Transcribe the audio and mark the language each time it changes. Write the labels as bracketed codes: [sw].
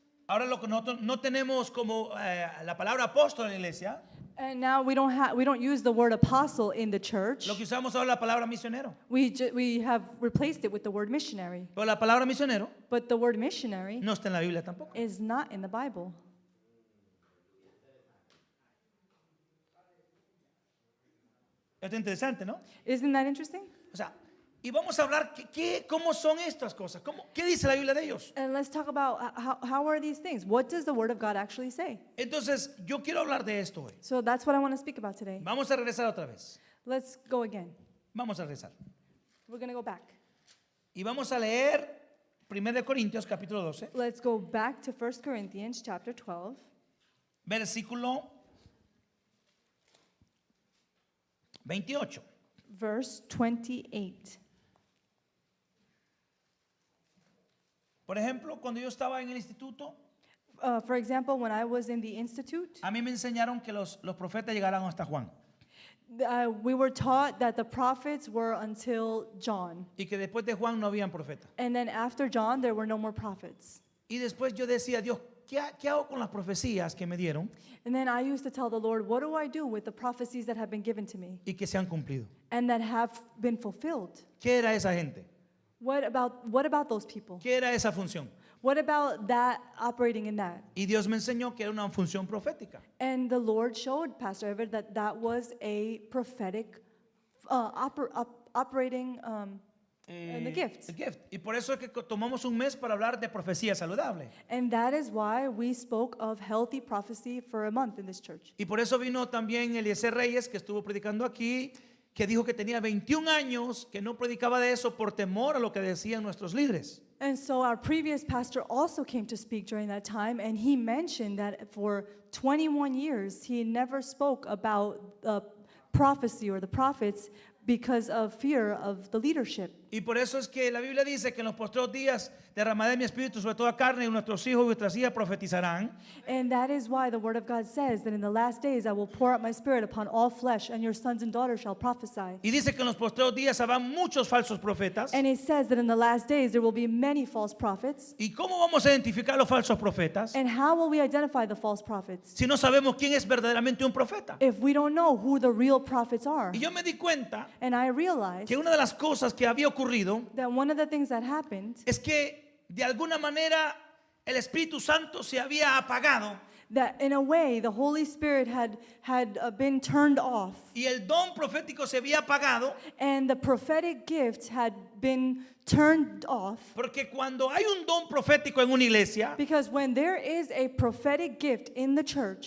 [es] Ahora lo que nosotros no tenemos como la palabra apóstol en la iglesia, [en] And now we don't use the word apostle in the church. [es] lo que usamos ahora es la palabra misionero. [en] We have replaced it with the word missionary. [es] Pero la palabra misionero [en] But the word missionary [es] no está en la Biblia tampoco. [en] is not in the Bible. [es] Esto es interesante, ¿no? [en] Isn't that interesting? [es] O sea, y vamos a hablar cómo son estas cosas. ¿Qué dice la Biblia de ellos? [en] And let's talk about how are these things? What does the word of God actually say? [es] Entonces, yo quiero hablar de esto hoy. [en] So that's what I want to speak about today. [es] Vamos a regresar otra vez. [en] Let's go again. [es] Vamos a regresar. [en] We're going to go back. [es] Y vamos a leer 1 Corintios capítulo 12, [en] Let's go back to 1 Corinthians chapter 12, [es] versículo 28. [en] verse 28. [es] Por ejemplo, cuando yo estaba en el instituto, [en] For example, when I was in the institute, [es] a mí me enseñaron que los profetas llegaran hasta Juan [en] we were taught that the prophets were until John. [es] y que después de Juan no habían profetas. [en] And then after John, there were no more prophets. [es] Y después yo decía, Dios, ¿qué hago con las profecías que me dieron [en] And then I used to tell the Lord, what do I do with the prophecies that have been given to me [es] y que se han cumplido? [en] and that have been fulfilled? [es] ¿Qué era esa gente? [en] What about those people? [es] ¿Qué era esa función? [en] What about that operating in that? [es] Y Dios me enseñó que era una función profética. [en] And the Lord showed Pastor Everett that that was a prophetic operating in the gift. The gift. [es] Y por eso es que tomamos un mes para hablar de profecía saludable. [en] And that is why we spoke of healthy prophecy for a month in this church. [es] Y por eso vino también Eliezer Reyes, que estuvo predicando aquí, que dijo que tenía 21 años, que no predicaba de eso por temor a lo que decían nuestros líderes. [en] And so our previous pastor also came to speak during that time, and he mentioned that for 21 years he never spoke about prophecy or the prophets because of fear of the leadership. [es] Y por eso es que la Biblia dice que en los postreros días derramaré mi espíritu sobre toda carne y nuestros hijos y nuestras hijas profetizarán. [en] And that is why the word of God says that in the last days I will pour out my spirit upon all flesh, and your sons and daughters shall prophesy. [es] Y dice que en los postreros días habrá muchos falsos profetas. [en] And it says that in the last days there will be many false prophets. [es] ¿Y cómo vamos a identificar los falsos profetas [en] And how will we identify the false prophets [es] si no sabemos quién es verdaderamente un profeta? [en] if we don't know who the real prophets are? [es] Y yo me di cuenta [en] And I realized [es] que una de las cosas que había ocurrido [en] that one of the things that happened, [es] es que de alguna manera el Espíritu Santo se había apagado [en] that in a way the Holy Spirit had been turned off, [es] y el don profético se había apagado, [en] and the prophetic gift had been turned off. [es] porque cuando hay un don profético en una iglesia, [en] Because when there is a prophetic gift in the church,